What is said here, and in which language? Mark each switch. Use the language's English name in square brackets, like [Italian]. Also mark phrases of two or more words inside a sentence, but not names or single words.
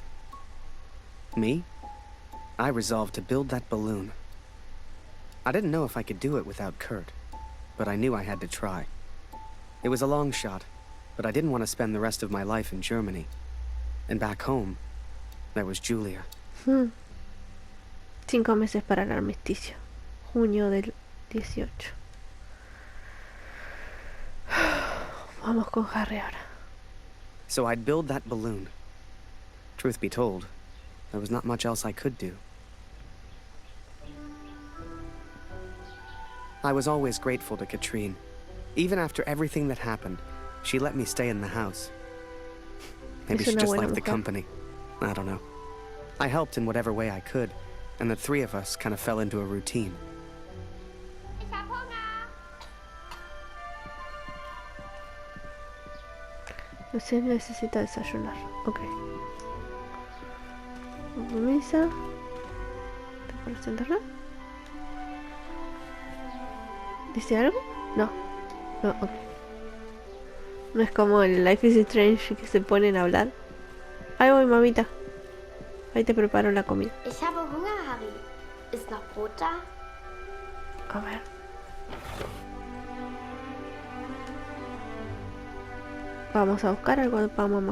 [English] Me? I resolved to build that balloon. I didn't know if I could do it without Kurt, but I knew I had to try. It was a long shot, but I didn't want to spend the rest of my life in Germany. And back home, there was Julia. [Spanish] 5 meses para el armisticio. Junio del 18. Vamos con Harry ahora. [English] So I'd build that balloon. Truth be told, there was not much else I could do. I was always grateful to Katrine. Even after everything that happened, she let me stay in the house. Maybe she just liked the company. I don't know. I helped in whatever way I could, and the three of us kind of fell into a routine. [German] Ich hab Hunger. [Spanish] Usted necesita desayunar. Ok. Misa. ¿Te puedes sentarla? ¿Dice algo? No. No, ok. No es como en Life is Strange que se ponen a hablar. Ahí voy, mamita. Ahí te preparo la comida. [German] Ich habe Hunger, Harry. Ist noch Brot da? [Spanish] A ver. Vamos a buscar algo para mamá.